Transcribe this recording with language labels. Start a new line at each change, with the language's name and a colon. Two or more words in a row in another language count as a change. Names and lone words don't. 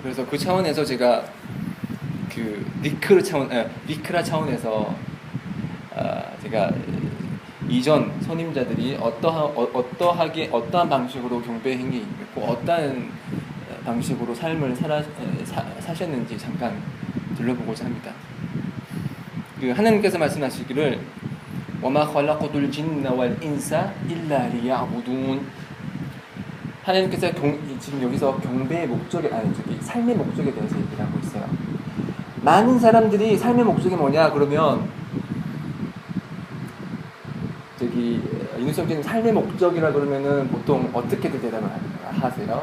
Korean: 그래서 그 차원에서 제가 디크라 차원에서 제가 이전 선임자들이 어떠한 방식으로 경배 행위 있고 어떠한 방식으로 삶을 사셨는지 잠깐 들려보고자 합니다. 하나님께서 말씀하시기를
Arabic: وَمَا خَلَقْتُ الْجِنَّ وَالْإِنسَ إِلَّا لِيَعْبُدُونَ.
Korean: 하나님께서 지금 여기서 경배의 삶의 목적에 대해서 얘기를 하고 있어요. 많은 사람들이 삶의 목적이 뭐냐 그러면 윤석열님 삶의 목적이라 그러면은 보통 어떻게 대답을 하세요?